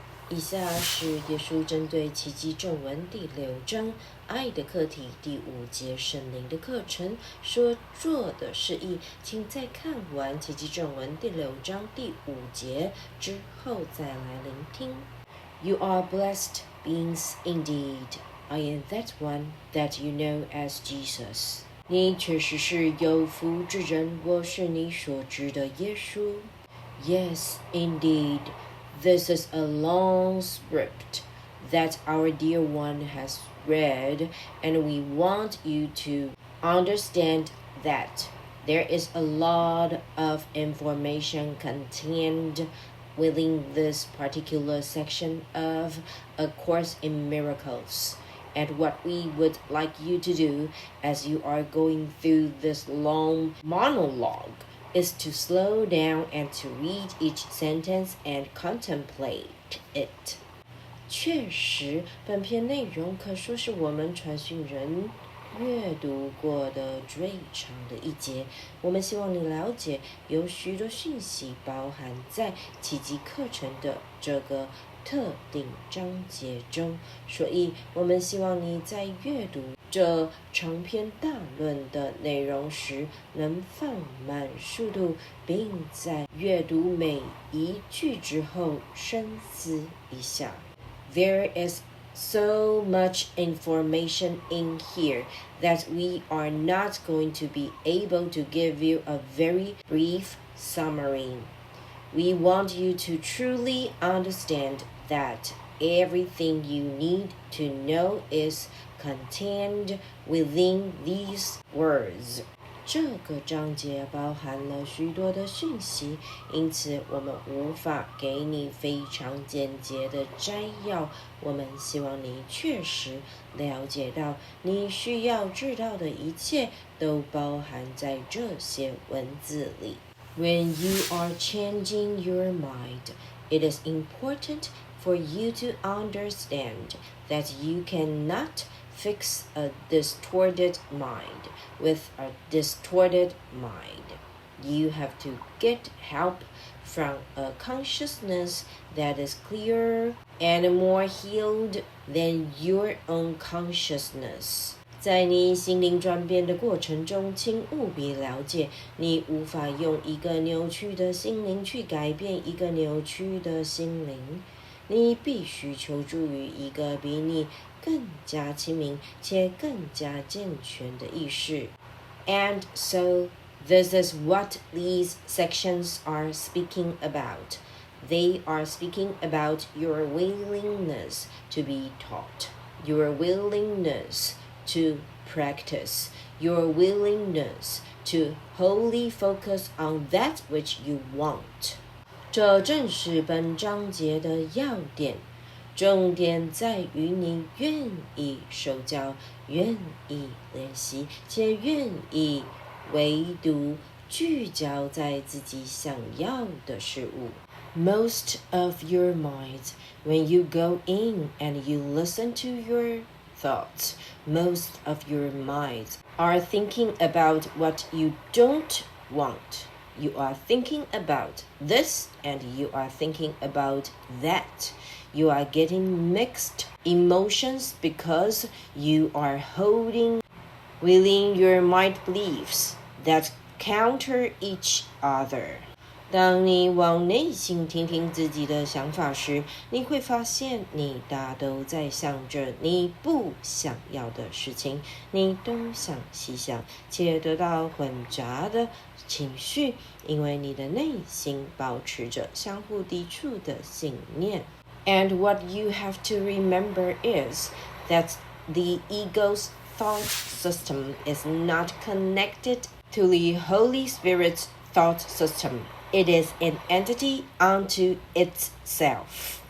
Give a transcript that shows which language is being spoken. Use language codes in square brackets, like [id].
[zh] 以下是耶稣针对奇迹正文第6章爱的课题第5节圣灵的课程所做的示意，请在看完奇迹正文第6章第5节之后再来聆听。 [en] You are blessed beings indeed. I am that one that you know as Jesus. [zh] 你确实是有福之人，我是你所知的耶稣。 [en] Yes, indeed.This is a long script that our dear one has read, and we want you to understand that there is a lot of information contained within this particular section of A Course in Miracles. And what we would like you to do as you are going through this long monologue.is to slow down and to read each sentence and contemplate it. [zh] 确实，本篇内容可说是我们传讯人阅读过的最长的一节。我们希望你了解，有许多讯息包含在奇迹课程的这个特定章节中，所以我们希望你在阅读这长篇大论的内容时能放慢速度，并在阅读每一句之后深思一下。 [en] There is so much information in here that we are not going to be able to give you a very brief summary. We want you to truly understand that everything you need to know is contained within these words. [zh] 这个章节包含了许多的讯息，因此我们无法给你非常简洁的摘要。我们希望你确实了解到你需要知道的一切都包含在这些文字里。 [en] When you are changing your mind, it is important for you to understand that you cannot fix a distorted mind with a distorted mind. You have to get help from a consciousness that is clearer and more healed than your own consciousness. [zh] 在你心灵转变的过程中，请务必了解，你无法用一个扭曲的心灵去改变一个扭曲的心灵。你必须求助于一个比你更加亲民且更加健全的意识。 [en] And so, this is what these sections are speaking about. They are speaking about your willingness to be taught, your willingness to practice, your willingness to wholly focus on that which you want. [zh] 这正是本章节的要点，重点在于你愿意受教，愿意练习，且愿意唯独聚焦在自己想要的事物。 [en] Most of your minds, when you go in and you listen to your thoughts, most of your minds are thinking about what you don't want.You are thinking about this and you are thinking about that. You are getting mixed emotions because you are holding within your mind beliefs that counter each other. [zh] 当你往内心听听自己的想法时，你会发现你大都在想着你不想要的事情，你东想西想，且得到混杂的情绪，因为你的内心保持着相互抵触的信念。 [en] And what you have to remember is that the ego's thought system is not connected to the Holy Spirit's thought system.It is an entity unto itself.